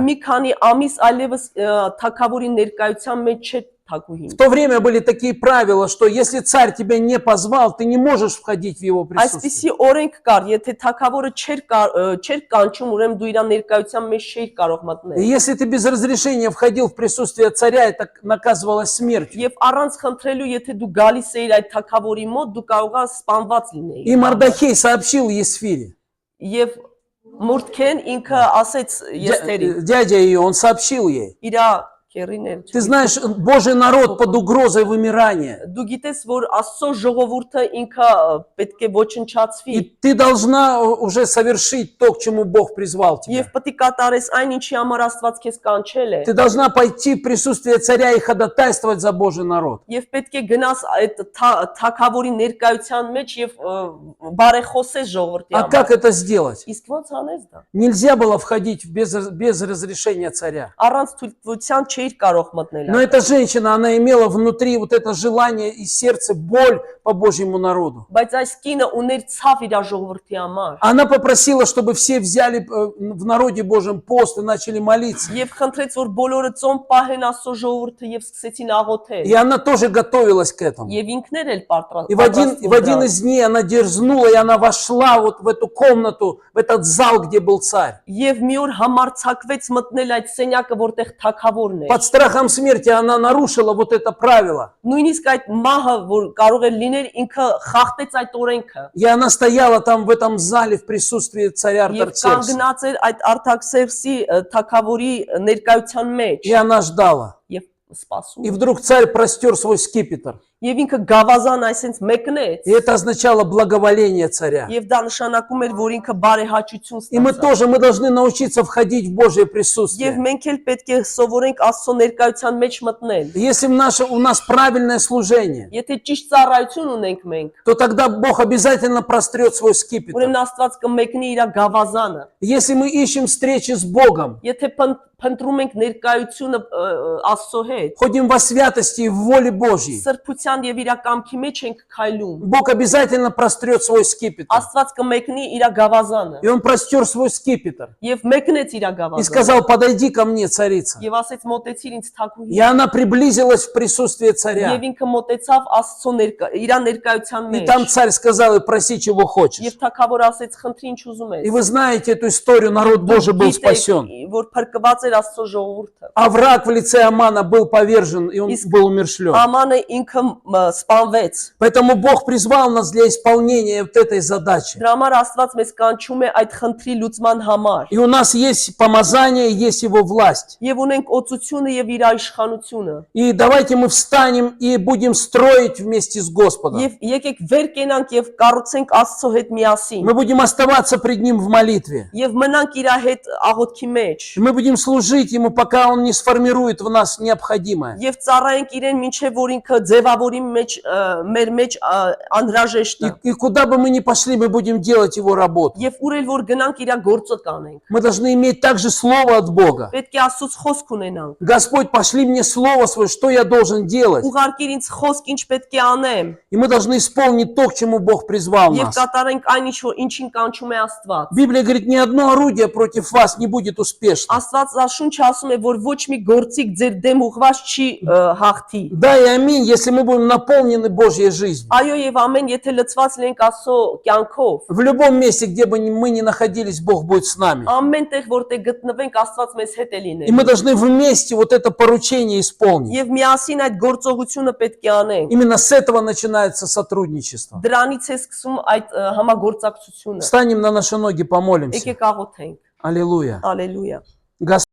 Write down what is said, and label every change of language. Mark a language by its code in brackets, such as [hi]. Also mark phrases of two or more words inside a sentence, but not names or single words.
[hy] Մի քանի ամիս այլևս թակավորի ներկայության մեջ չէր թակուհին։ [ru] В то время были такие правила, что если царь тебя не позвал, ты не можешь входить в его присутствие. [hy] Այսպիսի օրենք կար, եթե թակավորը չէր կանչում, ուրեմն դու իր ներկայության մեջ չէիր կարող [ru] И [hy] մտնել։ [ru] если ты без разрешения входил в присутствие царя, это наказывалось смертью. [hy] Եվ առանց խնդրելու, եթե դու գալիս էիր այդ թակավորի мот, դու կարող ես սպանված լինեիր։ [ru] И Мардахей сообщил Есфире, [hy] Եվ Մորդքեն ինքը ասեց Եստերին, [ru] дядя ее, он сообщил ей. [hy] իր քերիներ։ [ru] Ты знаешь, Божий народ под угрозой вымирания. [hy] Դու գիտես, որ Աստծո ժողովուրդը ինքը պետք է ոչնչացվի։ [ru] И ты должна уже совершить то, к чему Бог призвал тебя. [hy] Եվ պետք է կատարես այն, ինչի համար Աստված քեզ կանչել է։ [ru] Ты должна пойти в присутствие царя и ходатайствовать за Божий народ. [hy] Եվ պետք է գնաս այդ թակավորի ներկայության մեջ եւ բարեխոսես ժողովրդի [ru] А как [hy] համար։ [ru] это сделать? [hy] Իսկ ո՞նց անես դա։ [ru] Нельзя было входить без разрешения царя. [hy] Առանց թույլտվության չէիր կարող մտնել։ [ru] Но эта женщина, она имела внутри вот это желание и сердце, боль по Божьему народу. [hy] Բայց այս կինը ուներ ցավ իր ժողովրդի համար։ [ru] Она попросила, чтобы все взяли в народе Божьем пост и начали молиться. [hy] Եվ խնդրեց, որ բոլորը ծոմ պահեն Աստծո ժողովուրդը եւ սկսեցին աղոթել։ [ru] И она тоже готовилась к этому. [hy] Եվ ինքներ էլ [ru] И в один из дней она дерзнула, и она вошла вот в эту комнату, в этот зал, где был царь. [hy] Եվ մի օր համարցակվեց մտնել այդ սենյակը, որտեղ թակավորն էր։ [ru] Под страхом смерти она нарушила вот это правило. [hy] Նույնիսկ այդ մահը, որ կարող է լիներ, ինքը խախտեց այդ օրենքը։ [ru] И она стояла там в этом зале в присутствии царя [hy] Եվ Արտաքսերքսը. կանգնած էր այդ Արտաքսերքսի թակավորի ներկայության մեջ [ru] И она ждала. [hy] եւ սպասում։ [ru] И вдруг царь простер свой скипетр. [hy] Եվ ինքը գավազան այսենց մեկնեց։ [ru] И это означало благоволение царя. [hy] Եվ դա нշանակում էր, որ инքը բարեհաճություն [ru] И мы [hy] ստացավ։ [ru] тоже, мы должны научиться входить в Божье [hy] Եվ [ru] присутствие. [hy] մենք էլ պետք է սովորենք Աստծո ներկայության մեջ մտնել։ [ru] Если у нас правильное служение, [hy] Եթե ճիշտ ծառայություն ունենք մենք, [ru] то тогда Бог обязательно прострет свой скипетр. [hy] ուրեմն Աստված կմեկնի իր գավազանը։ [ru] Если мы ищем встречи с Богом, [hy] Եթե փնտրում ենք ներկայությունը Աստծո հետ, [ru] ходим во святости и в воле Божьей, [hy] սրբության ուղղության եւ իր կամքի մեջ ենք քայլում, [ru] Бог обязательно прострет свой скипетр. [hy] Աստված կմեկնի իր գավազանը [ru] И он простер свой скипетр. [hy] եւ մեկնեց իր [ru] И [hy] գավազանը [ru] сказал, подойди ко мне, царица. [hy] եւ ասեց մոտեցիր ինձ [ru] И [hy] թագուհի [ru] она приблизилась в присутствие царя. [hy] եւ ինքը մոտեցավ Աստծո իր ներկայության [ru] И там [hy] մեջ [ru] царь сказал, и проси, чего хочешь. [hy] եւ թագավոր ասեց խնդրի ինչ ուզում [ru] И [hy] ես [ru] вы знаете эту историю, народ Божий был спасен. [hy] որ փրկված էր Աստծո ժողովուրդը [ru] А враг в лице Амана был повержен, и он был умершлен. [hy] Ամանը ինքը սպանվեց [ru] Поэтому Бог призвал нас для исполнения вот этой задачи. [hy] Դրա համար Աստված մեզ կանչում է այդ խնդրի լուծման համար [ru] И у нас есть помазание, есть его власть. [hy] եւ ունենք օծությունը եւ իր իշխանությունը [ru] И давайте мы встанем и будем строить вместе с Господом. [hy] Եվ եկեք վեր կենանք եւ կառուցենք Աստծո հետ միասին [ru] Мы будем оставаться пред Ним в молитве. [hy] եւ մնանք իր հետ աղոթքի մեջ [ru] И мы будем служить Ему, пока Он не сформирует в нас необходимое. [hy] եւ ծառայենք իրեն մինչեւ որ ինքը ձևավորի մեր մեջ անհրաժեշտը [ru] И куда бы мы ни пошли, мы будем делать Его работу. [hy] եւ ուր էլ որ գնանք իր գործը կանենք [ru] Мы должны иметь также слово от Бога. [hy] պետք է Աստծոց խոսք ունենանք [ru] Господь, пошли мне слово свое, что я должен делать. [hy] ուղարկիր ինձ խոսք ինչ պետք է անեմ [ru] И мы должны исполнить то, к чему Бог призвал [hy] եւ [ru] нас. [hy] կատարենք այն ինչ որ ինչին կանչում է Աստված [ru] Библия говорит, ни одно орудие против вас не будет успешно. [hy] Աստված շունչը ասում է որ ոչ մի գործիք ձեր դեմ ուղված չի հաղթի [ru] Да и аминь, если мы будем наполнены Божьей жизнью. [hy] Այո եւ ամեն եթե լցված լինենք Աստծո կյանքով [ru] В любом месте, где бы мы ни находились, Бог будет с нами. [hy] ամեն տեղ որտեղ գտնվենք Աստված մեզ հետ է [ru] И [hy] լինել [ru] мы должны вместе вот это поручение исполнить. [hy] Եվ միասին այդ գործողությունը պետք է անենք [ru] Именно с этого начинается сотрудничество. [hy] Դրանից է սկսում այդ համագործակցությունը [ru] Встанем на наши ноги, помолимся. [hy] Եկեք աղոթենք [ru] Аллилуйя. [hy] Ալելույա [ru] Господь,